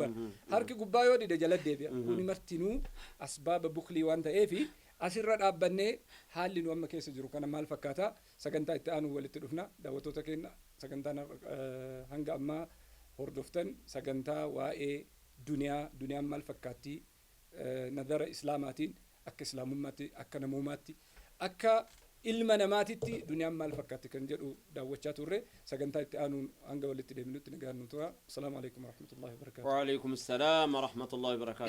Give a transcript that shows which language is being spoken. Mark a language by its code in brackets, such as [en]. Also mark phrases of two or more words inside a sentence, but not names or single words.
[om] bar harki gubbaa yoo dide jala deebi'a kuni martinuu asbaaba buklii waan ta'eefi asirra dhaabbannee haalli nu amma keessa jiru kana maal fakkaata sagantaa itti aanu walitti dhufna daawwattoota keenya sagantaan hanga ammaa hordoftan sagantaa waa'ee duniyaan maal fakkaatti nadara islaamaatiin akka islaamummaatti akka namummaatti akka ilma namaatitti duniyaan maal fakkaatti kan jedhu daawwachaa turre sagantaa itti aanuun hanga walitti deebinutti nagaan nu tura. [ar] السلام عليكم ورحمة الله وبركاته. وعليكم السلام ورحمة الله وبركاته.